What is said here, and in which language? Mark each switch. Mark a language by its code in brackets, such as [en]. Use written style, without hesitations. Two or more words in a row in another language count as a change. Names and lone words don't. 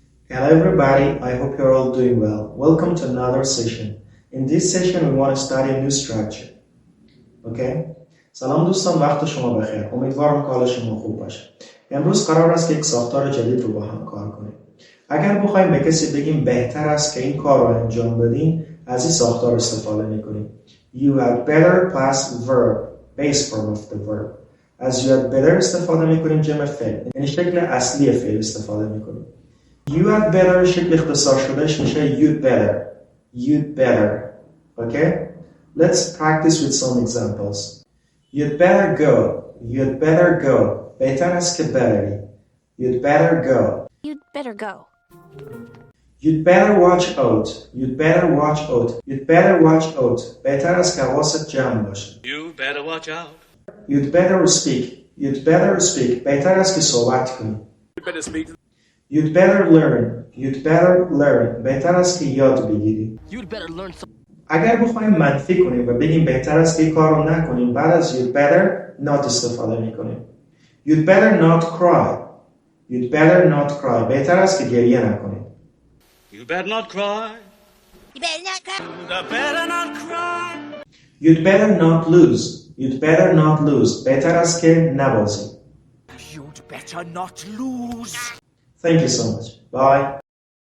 [en] Hello everybody, I hope you're all doing well. Welcome to another session. In this session we want to study a new structure. Okay? [fa] سلام دوستان، وقت شما بخیر. امیدوارم که حال شما خوب باشه. امروز قرار است که یک ساختار جدید رو با هم کار کنیم. اگر بخوایم به کسی بگیم بهتر است که این کار رو انجام بدین، از این ساختار استفاده میکنیم. [en] You had better plus verb, base form of the verb. [fa] از [en] you had better [fa] استفاده میکنیم جمع فعل. یعنی شکل اصلی فعل استفاده میکنیم. [en] You had better [fa] شکل اختصار شدهش میشه [en] you'd better. You'd better. Okay? Let's practice with some examples. You'd better go. You'd better go. [fa] بهتر است که بروی. [en] You'd better go. You'd better go. You'd better watch out. You'd better watch out. You'd better watch out. [fa] بهتر است که حواست جمع باشه. [en] You better watch out. You'd better speak. You'd better speak. [fa] بهتر است که صحبت کنی. [en] You better speak. You'd better learn. You'd better learn. [fa] بهتر است که یاد بگیری. [en] You'd better learn something. [fa] اگر بخوایم منفی کنیم و بگیم بهتر است که این کار رو نکنیم، بعد از [en] you'd better not [fa] استفاده میکنیم. [en] You'd better not cry. You'd better not cry. [fa] بهتر است که گریه نکنیم. [en] You better not cry. You better not cry. You better not cry. You'd better not lose. You'd better not lose. [fa] بهتر است که نبازی. [en] You'd better not lose. Thank you so much. Bye.